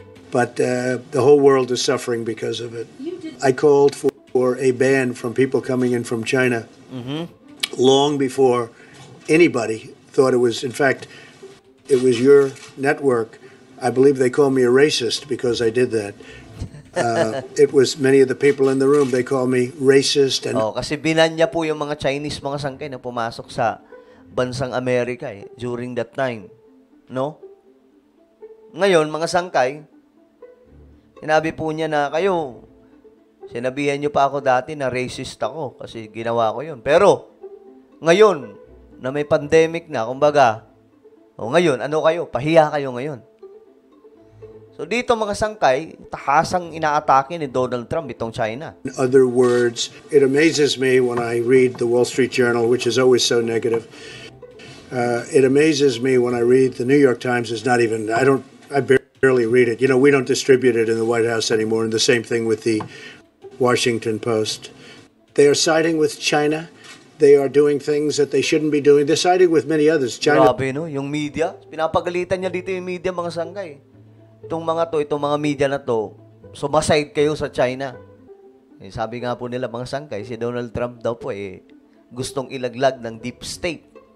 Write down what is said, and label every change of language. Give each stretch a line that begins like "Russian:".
English: But the whole world is suffering because of it. I called for a ban from people coming in from China long before anybody thought it was. In fact, it was your network. I believe they call me a racist because I did that. It was many of the people in the room, they call me racist. And
Filipino: kasi binan niya po yung mga Chinese, mga sangkay, na pumasok sa bansang Amerika
English: during that time.
Filipino: No? Ngayon, mga sangkay, sinabi po niya na sinabihan niyo pa ako dati na racist ako kasi ginawa ko yun. Pero, ngayon, na may pandemic na, kumbaga, ngayon, ano kayo? Pahiya kayo ngayon. So dito, mga sangkay, tahasang inaatake ni Donald Trump itong China.
English: In other words, it amazes me when I read the Wall Street Journal, which is always so negative. It amazes me when I read the New York Times. Is not even, I barely read it. You know, we don't distribute it in the White House anymore, and the same thing with the Washington Post. They are siding with China. They are doing things that they shouldn't be doing. They're siding with many others. China.
Filipino: Grabe, no? Yung media, pinapagalitan niya dito yung media, mga sangkay. Itong mga media na to, sumaside kayo sa China. Sabi nga po nila, mga sangkay, si Donald Trump daw po gustong ilaglag ng deep state.